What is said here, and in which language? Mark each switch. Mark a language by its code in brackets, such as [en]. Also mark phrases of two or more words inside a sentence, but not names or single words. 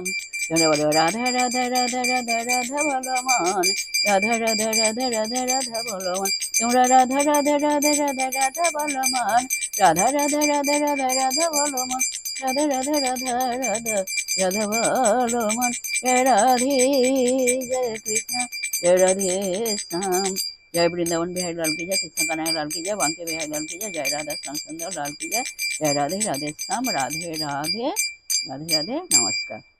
[bn] তোমরা বলো রাধা রাধা রাধা রাধা রাধা বলো মন, রাধা রাধা রাধা রাধা রাধা বলো মন। তোমরা রাধা রাধা রাধা রাধা রাধা বলো মন, রাধা রাধা রাধা রাধা রাধা বলো মন, রাধা রাধা রাধা রাধা রাধা বলো মন। জয় রাধে, জয় কৃষ্ণ, জয় রাধে শ্যাম। [hi] जय वृंदावन बिहारी लाल की जय, कृष्ण कन्हैया लाल की जय, बांके बिहारी लाल की जय, जय राधा श्याम सुंदर लाल की जय, जय राधे राधे श्याम, राधे राधे, राधे राधे, नमस्कार।